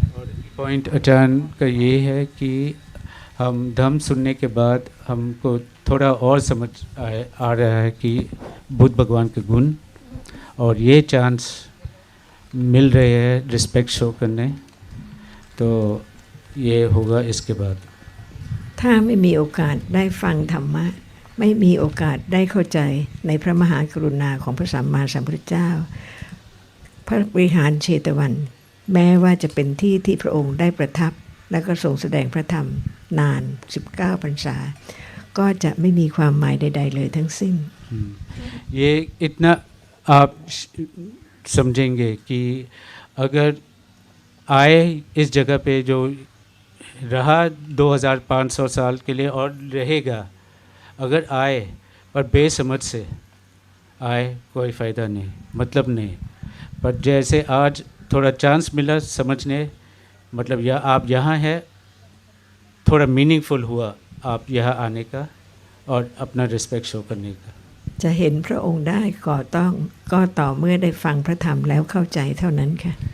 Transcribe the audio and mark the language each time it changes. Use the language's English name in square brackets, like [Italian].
[Hindi] और पॉइंट अचानक का ये है कि हम धम्म सुनने के बाद हमको थोड़ा और समझ आ रहा है कि बुद्ध भगवान के गुण, और ये चांस मिल रहे हैं रिस्पेक्ट शो करने, तो ये होगा इसके बाद। [Thai] ถ้าไม่มีโอกาสได้ฟังธรรมะไม่มีโอกาสได้เข้าใจในพระมหากรุณาของพระสัมมาสัมพุทธเจ้าพระวิหารเชตวันแม้ว่าจะเป็นที่ที่พระองค์ได้ประทับและก็ทรงแสดงพระธรรมนาน19พรรษาก็จะไม่มีความหมายใดๆเลยทั้งสิ้น [Hindi] ये इतना आप समझेंगे कि अगर आए इस जगह पे जो रहा 2500 साल के लिए और रहेगा, अगर आए पर बेसमझ से आए कोई फ़ायदा नहीं, मतलब नहीं। पर जैसे आज थोड़ा चांस मिला समझने, मतलब आप यहाँ हैं, थोड़ा मीनिंगफुल हुआ आप यहाँ आने का और अपना रिस्पेक्ट शो करने का। [Thai] จะเห็นพระองค์ได้ก็ต่อเมื่อได้ฟังพระธรรมแล้วเข้าใจเท่านั้นค่ะ